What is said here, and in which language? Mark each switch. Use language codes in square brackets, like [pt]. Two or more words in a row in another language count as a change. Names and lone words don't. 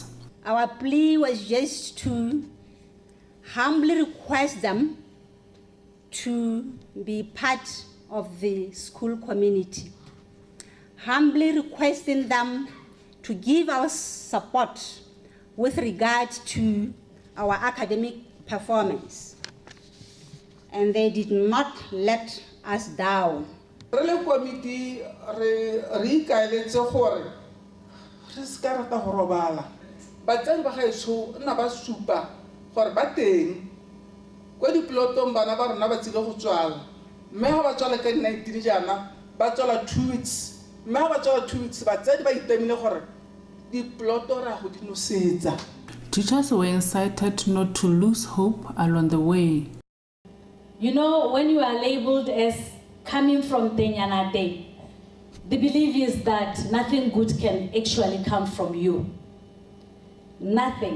[en] Our plea was just to humbly request them to be part of the school community, humbly requesting them to give us support with regard to our academic performance. And they did not let us down. [tn] Re committee re ikaeletse gore re ska rata go robala. Batsadi ba gaetsho nna ba supa gore ba teng kwa diplotong bana ba rona ba tsile go tswala. Mme ha ba tswala ka 19 jana ba tswala 2 weeks. Mme ha ba tswala 2 weeks batsadi ba itemile gore diploto ra go di nosetsa. [en] Teachers were incited not to lose hope along the way. You know, when you are labeled as coming from Tenyanate, the belief is that nothing good can actually come from you. Nothing.